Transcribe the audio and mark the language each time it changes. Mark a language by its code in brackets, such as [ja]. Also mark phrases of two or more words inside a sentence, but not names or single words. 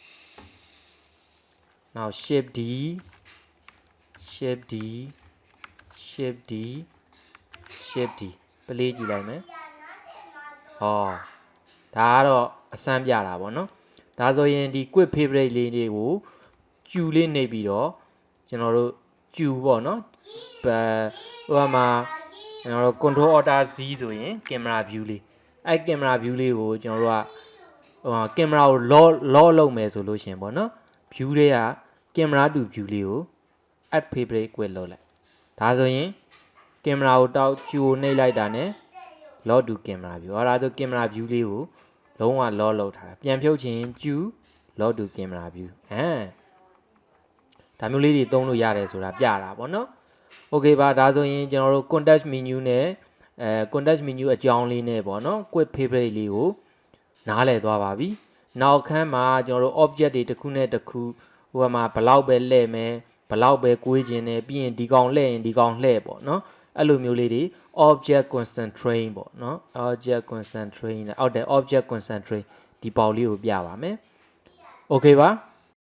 [en] now shape [my] Dပလေးကြည့်လိုက်မယ်ဟောဒါကတော့အစမ်းပြတာပေါ့နော်ဒါဆိုရင်ဒီ [en] quick favorite [my] လေးတွေကိုကျူလေးနေပြီးတော့ကျွန်တော်တို့ကျူပေါ့နော် ဟိုမှာကျွန်တော်တို့ [en] control order Z [my] ဆိုရင် [en] camera view [my] လေးအဲ့ [en] camera view [my] လေးကိုကျွန်တော်တို့ကcamera ကို lock လုပ်မယ်ဆိုလို့ရှင်ပေါ့နော် view တွေက [en] camera to view [my] လေးကို [en] add favorite quick [my] လုပ်လိုက်ဒါဆိုရင် camera ကိုတောက်ကျူကိုနှိပ်လိုက်တာနဲ့ [en] lock to camera view [my] ဟောဒါဆို [en] camera view [my] လေးကိုလုံးဝ lock လုပ်ထားပြန်ဖြုတ်ခြင်းကျူ [en] lock to camera view [my] ဒါမျိုးလေးတွေသုံးလို့ရတယ်ဆိုတာပြတာပေါ့နော် okay ပါဒါဆိုရင်ကျွန်တော်တို့ [en] context menu [my] နဲ့ [en] context menu [my] အကြောင်းလေးနဲ့ပေါ့နော် [en] quick favorite [my] လေးကိုနားလည်သွားပါပြီနောက်ခန်းမှာကျွန်တော်တို့ object တွေတစ်ခုနဲ့တစ်ခုဟိုမှာဘလောက်ပဲလှည့်မယ်ဘလောက်ပဲကွေးခြင်းနဲ့ပြီးရင်ဒီကောင်လှည့်ရင်ဒီကောင်လှည့်ပေါ့နော်အဲ့လိုမျိုးလေးတွေ [en] object concentrate [my] ပေါ့နော် [en] object concentrate [my] နဲ့အောက်တဲ့ [en] object concentrate [my] ဒီပေါက်လေးကိုပြပါမယ် okay ပါ